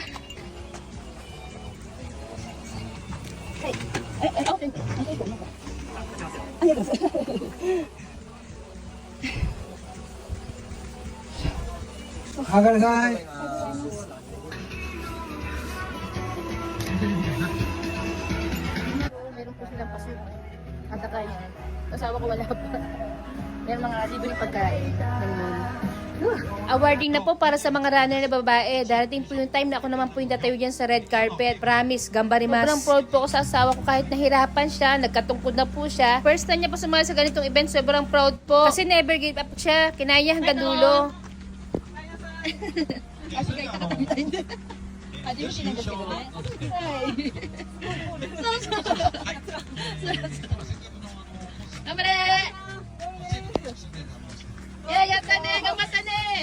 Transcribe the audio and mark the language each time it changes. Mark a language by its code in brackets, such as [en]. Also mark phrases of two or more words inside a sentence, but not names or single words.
[ja] 上がれない。 [tl] Meron po silang pasit. At saka yan. Asawa ko wala pa. Meron mga libreng pagkain. Ganun. Awarding na po para sa mga runner na babae. Darating po yung time na ako naman po yung tatayo dyan sa red carpet. [ja] Promise, gambarimas. [tl] Sobrang proud po ako sa asawa ko kahit nahirapan siya, nagkatungkod na po siya. [en] First time [tl] niya po sumali sa ganitong event, sobrang proud po. Kasi [en] never give up [tl] siya, kinaya hanggang dulo. [ja] Yatta ne, gamata ne.